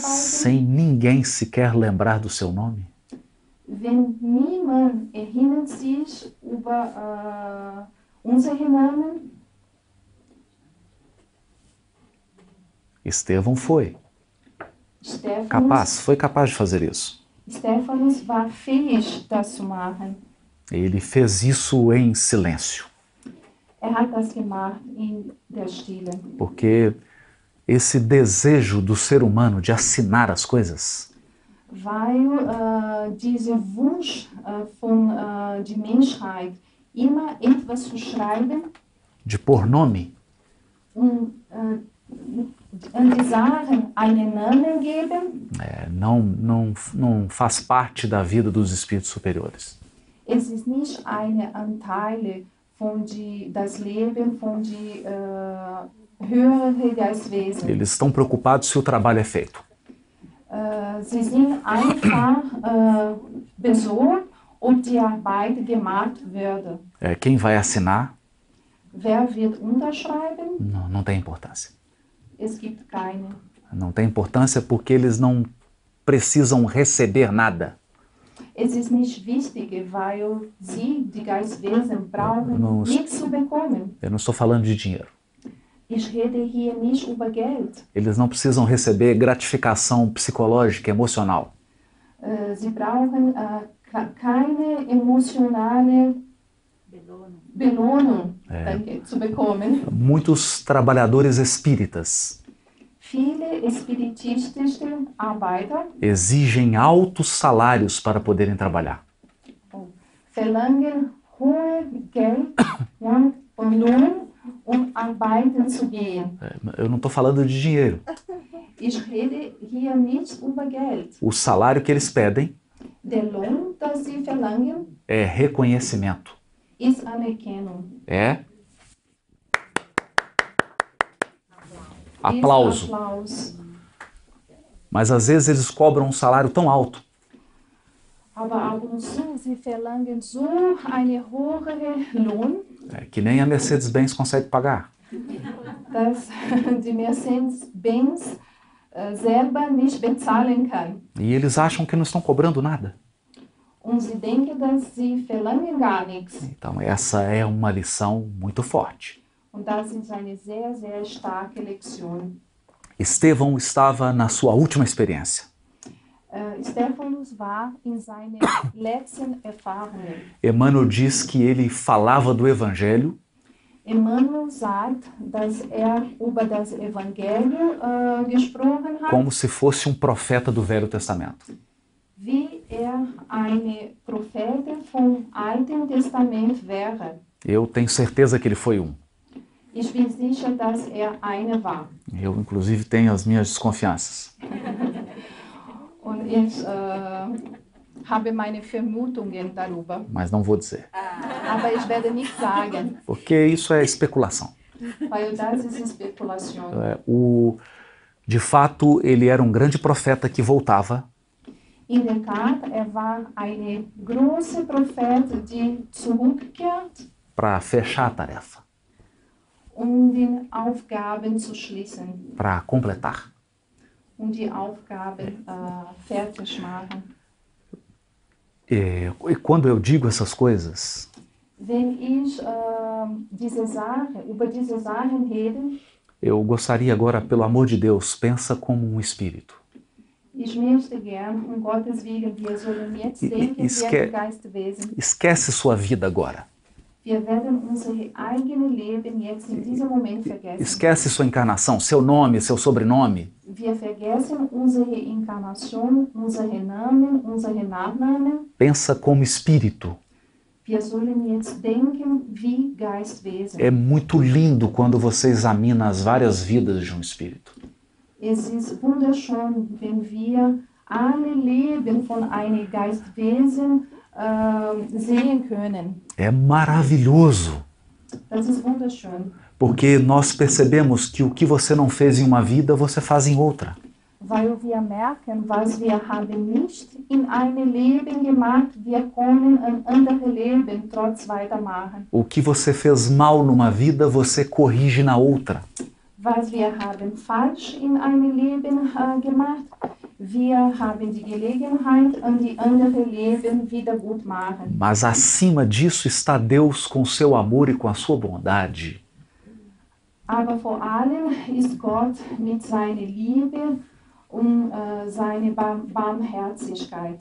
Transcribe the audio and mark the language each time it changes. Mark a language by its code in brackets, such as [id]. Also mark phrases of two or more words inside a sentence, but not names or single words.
[pt] Sem ninguém sequer lembrar do seu nome? [de] Wenn niemand erinnert sich über unsere Namen? [pt] Estevão foi capaz de fazer isso. [de] Stephanus war fähig, das zu machen. [pt] Ele fez isso em silêncio, [de] Hat das gemacht in der Stille. [pt] porque esse desejo do ser humano de assinar as coisas [de] Weil dieser Wunsch von der Menschheit, immer etwas zu schreiben [pt] de pôr nome, [de] und die Sachen einen Namen geben, [pt] não faz parte da vida dos espíritos superiores. [de] es ist nicht eine Anteile von das Leben von die höheren Geistwesen. [pt] Eles estão preocupados se o trabalho é feito. [de] Sie sind einfach besorgt, ob die Arbeit gemacht wird. [pt] Quem vai assinar [de] Wer wird unterschreiben? [pt] não tem importância. [de] Es gibt keine. [pt] Não tem importância porque eles não precisam receber nada. [de] Es ist nicht wichtig, weil sie, die Geistwesen, brauchen nichts zu bekommen. [pt] Eu não estou falando de dinheiro. [de] Ich rede hier nicht über Geld. [pt] Eles não precisam receber gratificação psicológica, emocional. [de] Sie brauchen keine emotionale Belohnung zu bekommen. [pt] Muitos trabalhadores espíritas [de] Viele spiritistische Arbeiter [pt] exigem altos salários para poderem trabalhar. [de] verlangen hohe Geld und Lohn, um arbeiten zu gehen. [pt] Eu não estou falando de dinheiro. [de] Ich rede hier nicht über Geld. [pt] O salário que eles pedem [de] Der Lohn, das sie verlangen, [pt] é reconhecimento. [de] ist Anerkennung. [pt] Aplauso. [de] Ist Applaus. [pt] Mas às vezes eles cobram um salário tão alto [de] Aber ab und zu, sie verlangen so eine hohe Lohn, [pt] que nem a Mercedes-Benz consegue pagar. [de] dass die Mercedes-Benz selber nicht bezahlen kann. [pt] E eles acham que não estão cobrando nada. [de] und sie denken, dass sie verlangen gar nichts. [pt] Então essa é uma lição muito forte. [de] Und das ist eine sehr, sehr starke Lektion. [pt] Estevão estava na sua última experiência. [de] Stephanus war in seinen letzten Erfahrungen. [pt] Emmanuel diz que ele falava do Evangelho [de] Emmanuel sagt, dass über das Evangelium gesprochen hat, [pt] como se fosse um profeta do Velho Testamento. [de] wie eine Prophete vom Alten Testament wäre. [pt] Eu tenho certeza que ele foi um. [de] Ich bin sicher, dass eine war. [pt] Eu, inclusive, tenho as minhas desconfianças. [de] Und ich habe meine Vermutungen darüber. [pt] Mas não vou dizer, [de] Aber ich werde nicht sagen, [pt] porque isso é especulação. [de] weil das ist Spekulation. [pt] De fato, ele era um grande profeta que voltava [de] In der Tat, war eine große Prophet, die zurückkehrt, [pt] para fechar a tarefa, [de] die Aufgaben zu schließen, [pt] para completar. [de] Die Aufgaben fertig machen. [pt] E quando eu digo essas coisas, [de] Wenn ich über diese Sachen rede, [pt] eu gostaria agora, pelo amor de Deus, pensa como um espírito. [de] ich möchte gern, Gottes Willen, wir sollen jetzt denken, wie ein Geistwesen. [pt] Esquece sua vida agora. [de] Wir werden unser eigenes Leben jetzt in diesem Moment vergessen. [pt] Esquece sua encarnação, seu nome, seu sobrenome. [de] Wir vergessen unsere Inkarnation, unsere Namen, unsere Nachnamen. [pt] Pensa como espírito. [de] Wir sollen jetzt denken wie Geistwesen. [pt] É muito lindo quando você examina as várias vidas de um espírito. [de] Es ist wunderschön, wenn wir alle Leben von einem Geistwesen sehen können. [pt] É maravilhoso, [de] Das ist wunderschön, [pt] porque nós percebemos que o que você não fez em uma vida, você faz em outra. [de] weil wir merken, was wir haben nicht in einem Leben gemacht, wir können ein anderes Leben trotz weitermachen. [pt] O que você fez mal numa vida, você corrige na outra. [de] Was wir haben falsch in einem Leben gemacht, wir haben die Gelegenheit, an die andere Leben wieder gut machen. [pt] Mas acima disso está Deus com seu amor e com a sua bondade. [de] Aber vor allem ist Gott mit seiner Liebe und seiner Barmherzigkeit.